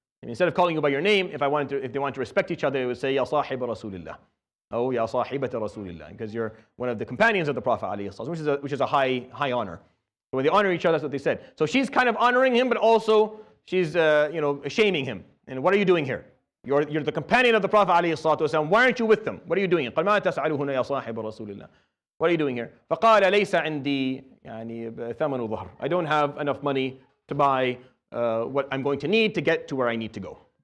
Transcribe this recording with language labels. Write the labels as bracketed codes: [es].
[en] And instead of calling you by your name, if they want to respect each other, they would say Ya Sahib Rasulillah. Oh, Ya Sahibat Rasulillah, because you're one of the companions of the Prophet ﷺ, which is a high honor. So when they honor each other, that's what they said. So she's kind of honoring him, but also she's shaming him. And what are you doing here? You're the companion of the Prophet ﷺ. Why aren't you with them? What are you doing? [ar] قال ما تسأله هنا يا صاحب رسول الله. [en] What are you doing here? [ar] فقال ليس عندي ثمن ظهر. [en] I don't have enough money to buy what I'm going to need to get to where I need to go.